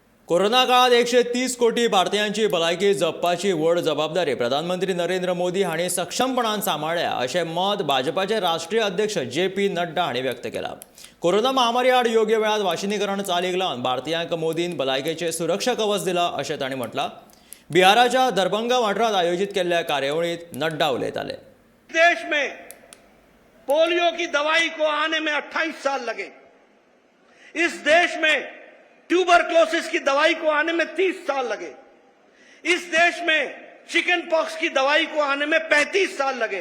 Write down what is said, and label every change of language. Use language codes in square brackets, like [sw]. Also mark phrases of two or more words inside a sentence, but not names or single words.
[kok] कोरोना काळात 130 कोटी भारतीयांची भलायकी जपपाची व्हड जबाबदारी प्रधानमंत्री नरेंद्र मोदी हांणी सक्षमपणान सांबाळ्ळ्या अशें मत भाजपाचे राष्ट्रीय अध्यक्ष जे.पी. नड्डा हांणी व्यक्त केलां। कोरोना महामारी आड योग्य वेळार वाशिनीकरण चालीक लावन भारतीयांक मोदीन भलायकेचें सुरक्षा कवच दिलां अशें तांणी म्हटलां। बिहाराच्या दरभंगा वाठारांत आयोजीत केल्ल्या कार्यावळींत नड्डा उलयताले। [hi] देश में पोलियो की दवाई को आने में 28 साल लगे। इस देश में ट्यूबरक्लोसिस की दवाई को आने में 30 साल लगे। इस देश में [en] chicken pox [hi] की दवाई को आने में 35 साल लगे।